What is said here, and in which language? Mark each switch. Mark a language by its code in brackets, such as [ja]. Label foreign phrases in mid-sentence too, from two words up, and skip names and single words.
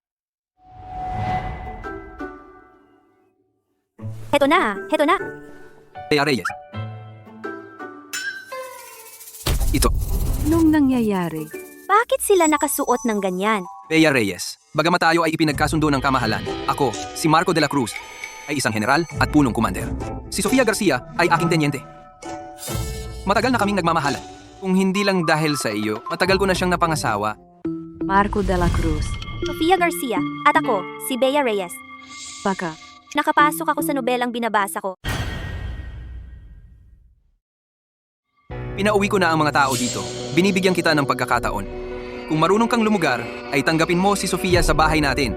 [tl] Heto na, heto na. Bea Reyes. Ito. Nung nangyayari, Bakit sila nakasuot ng ganyan? Bea Reyes. Bagamat tayo ay ipinagkasundo ng kamahalan, ako, si Marco de la Cruz, ay isang general at punong commander. Si Sofia Garcia ay aking tenyente. Matagal na kaming nagmamahalan. Kung hindi lang dahil sa iyo, matagal ko na siyang napangasawa. Marco de la Cruz, Sofia Garcia, at ako, si Bea Reyes. baka, Nakapasok ako sa nobelang binabasa ko. Pinauwi ko na ang mga tao dito. Binibigyan kita ng pagkakataon. Kung marunong kang lumugar, ay tanggapin mo si Sofia sa bahay natin.